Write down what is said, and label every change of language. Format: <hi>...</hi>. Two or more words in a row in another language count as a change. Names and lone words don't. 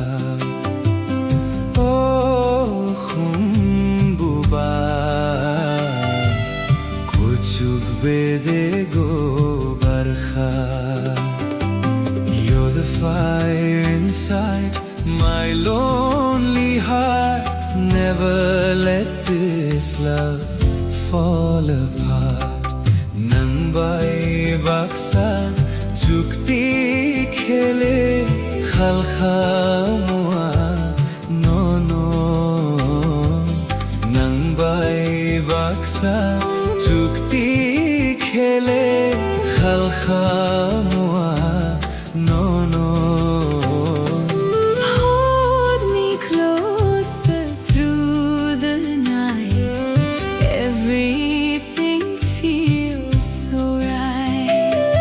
<trp>Oh khumbubar kuchuk bede go barkha</trp> <en>You're the fire inside my lonely heart Never let this love fall apart</en> <trp>Nang bai baksa chukti khele khalkha mua no no Nang bai baksa chukti khele khalkha mua no no</trp> <en>Hold me closer through the night. Everything feels so right.</en>